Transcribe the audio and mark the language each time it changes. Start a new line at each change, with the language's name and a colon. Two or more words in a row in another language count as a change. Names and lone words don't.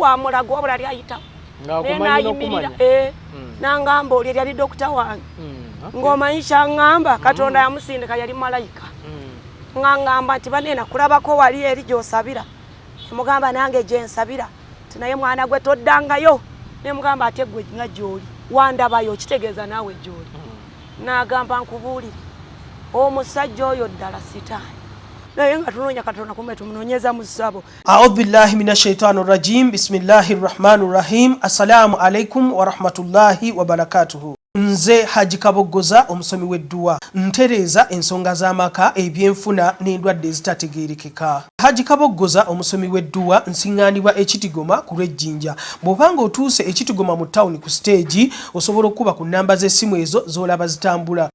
Ganda: wa mulago wabula ali ayitawo nayimirira nangamba oli yali dokita wange ng'omanyi kyaŋŋamba Katonda yamusindika yali malayika ng'aŋŋamba nti baneena kulabako wali eri gy'osabira mugamba nange gye nsabira nti naye mwana gwe toddangayo ne mugamba ate gwe nga gy'oli wandabayo kitegeeza naawe gy'oli n'agamba nkubuulire omusajja oyo ddala sitaani naye nga tunoonya Katonda kumbe tumunoonyeza mu ssabo.
Arabic: أعوذ بالله من الشيطان الرجيم. بسم الله الرحمن الرحيم. السلام عليكم ورحمة الله وبركاته.
Ganda: Nze Haji Kaboggoza omusomi w'edduwa ntereeza ensonga z'amaka ebyenfuna n'endwadde ezitategeerekeka. Haji Kaboggoza omusomi w'edduwa nsiŋŋaanibwa ekitigoma ku lw'ejjinja. Bw'obanga otuuse ekitigoma mu ttawuni ku siteegi osobola okuba ku nnamba z'essimu ezo z'olaba zitambula.